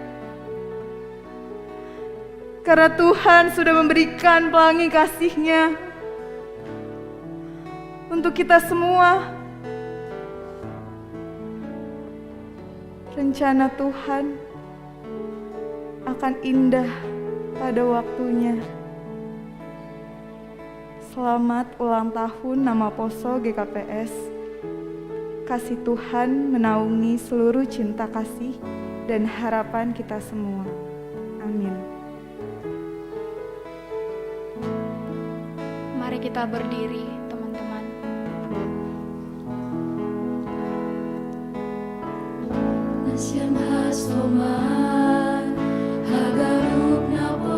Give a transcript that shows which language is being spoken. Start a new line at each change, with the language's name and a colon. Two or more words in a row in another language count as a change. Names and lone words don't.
Indonesian: Karena Tuhan sudah memberikan pelangi kasih-Nya untuk kita semua. Rencana Tuhan akan indah pada waktunya. Selamat ulang tahun nama Poso GKPS. Kasih Tuhan menaungi seluruh cinta kasih dan harapan kita semua. Amin. Mari kita berdiri, teman-teman.
Batak Simalungun: Nasyam hasoman hagarup na